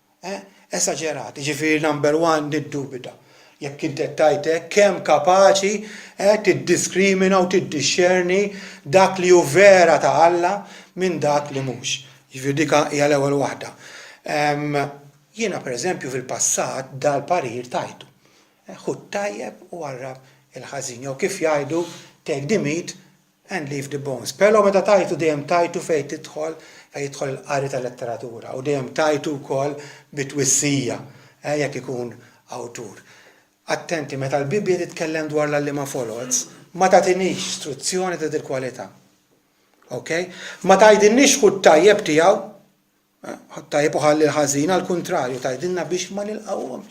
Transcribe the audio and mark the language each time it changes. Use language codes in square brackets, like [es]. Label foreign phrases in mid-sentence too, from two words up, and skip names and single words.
[mt] Jiġifieri [en] number one [mt] niddubita. Jekk inti tajtek kemm kapaċi tiddiskrimina u tiddixxerni dak li hu vera ta' Alla minn dak li mhux. Jiġifieri dik hija l-ewwel waħda. Jiena pereżempju fil-passat dal-parir tajtu. Ħud tajjeb u għarrab il-ħażin. Jew kif jgħidu [en] take the meat and leave the bones. [mt] Però meta tajtu dejjem tajtu fejn jidħol il-qari tal-letteratura u dejjem tajtu wkoll bit-twissija jekk ikun awtur. Attenti, meta l-Bibja titkellem dwar l-għallima foloz, ma tagħtinix istruzzjoni ta' dil kwalità. Ma tgħidilniex ħud tajjeb tiegħu, ħud tajjeb u ħalli l-ħażin, għall-kuntrarju, tgħidilna biex ma nilqawhomx.